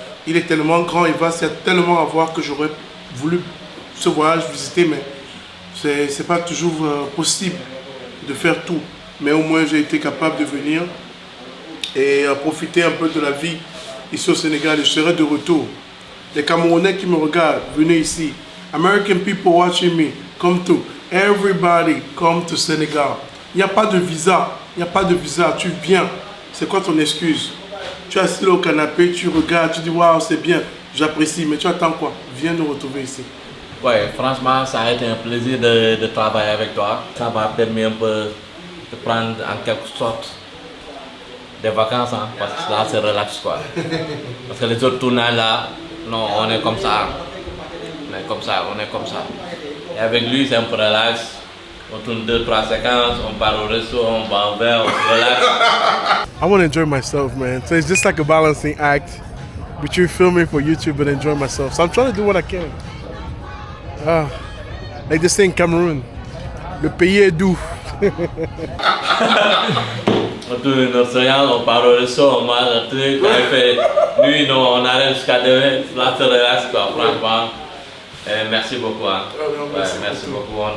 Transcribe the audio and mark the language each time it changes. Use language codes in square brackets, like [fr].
[fr] Il est tellement grand et vaste, il y a tellement à voir que j'aurais voulu ce voyage visiter, mais c'est pas toujours possible de faire tout. Mais au moins j'ai été capable de venir et profiter un peu de la vie ici au Sénégal et je serai de retour. Les Camerounais qui me regardent, venez ici. [en] American people watching me, come to. Everybody come to Senegal. [fr] Il n'y a pas de visa, il n'y a pas de visa, tu viens. C'est quoi ton excuse? Tu es assis là au canapé, tu regardes, tu dis waouh c'est bien, j'apprécie, mais tu attends quoi? Viens nous retrouver ici. Ouais, franchement, ça a été un plaisir de travailler avec toi. Ça m'a permis un peu de prendre en quelque sorte des vacances, hein, parce que là c'est relax quoi. Parce que les autres tournages là, non, on est comme ça. On est comme ça. Et avec lui, c'est un peu relax. On tourne 2-3 séquences, on part au resto, on va en verre, on se relaxe. [en] I want to enjoy myself, man. So it's just like a balancing act between filming for YouTube and enjoying myself. So I'm trying to do what I can. Like they say in Cameroon, [fr] le pays est doux. On tourne notre séance, on part au resto, on mange un truc, on fait nuit, non, on arrête jusqu'à demain. Là, c'est relax quoi, franchement. Merci beaucoup. Hein. Merci beaucoup.